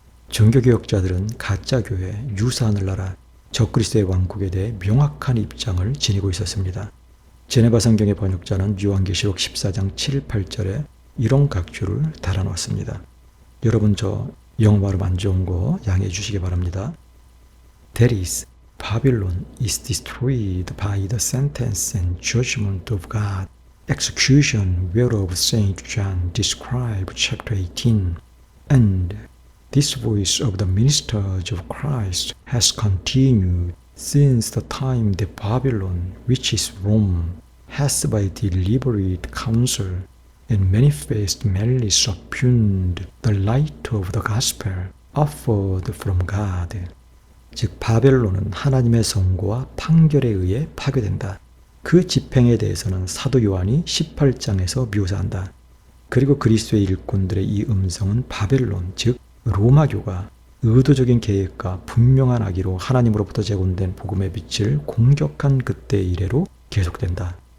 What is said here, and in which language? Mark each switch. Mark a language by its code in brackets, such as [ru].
[ko] 종교개혁자들은 가짜교회, 유사하늘나라, 적그리스도의 왕국에 대해 명확한 입장을 지니고 있었습니다. 제네바 성경의 번역자는 요한계시록 14장 7, 8절에 이런 각주를 달아놓았습니다. 여러분 저 영어 발음 안 좋은 거 양해해 주시기 바랍니다. [en] That is, Babylon is destroyed by the sentence and judgment of God, execution whereof St. John described chapter 18. And this voice of the ministers of Christ has continued since the time that Babylon, which is Rome, has by deliberate counsel and manifest malice oppugned the light of the gospel offered from God. [ko] 즉 바벨론은 하나님의 선고와 판결에 의해 파괴된다. 그 집행에 대해서는 사도 요한이 18장에서 묘사한다. 그리고 그리스도의 일꾼들의 이 음성은 바벨론, 즉 로마교가 의도적인 계획과 분명한 악의로 하나님으로부터 제공된 복음의 빛을 공격한 그때 이래로 계속된다.